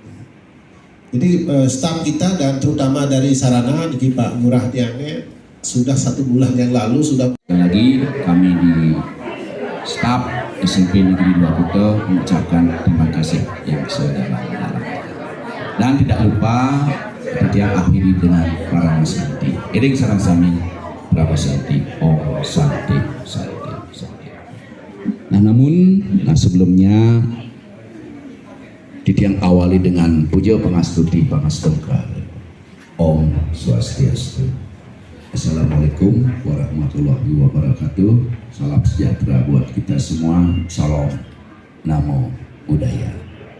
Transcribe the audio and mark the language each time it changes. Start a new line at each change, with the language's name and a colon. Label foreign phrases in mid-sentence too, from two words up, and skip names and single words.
Indonesian: Jadi staf kita dan terutama dari sarana di Pak Ngurah Tiange sudah 1 bulan yang lalu sudah. Lagi kami di staf SMP Negeri 2 Kuta mengucapkan terima kasih yang sedalam-dalamnya. Dan tidak lupa kita akhiri dengan para santi.
Balinese: Iring sarang sami para santi.
Sanskrit: Om santi santi santi.
Indonesian: Nah sebelumnya Titiang awali dengan puja pangastuti pangastungka.
Balinese: Om Swastiastu.
Arabic: Assalamualaikum warahmatullahi wabarakatuh.
Indonesian: Salam sejahtera buat kita semua.
Pali: Salam Namo Buddhaya.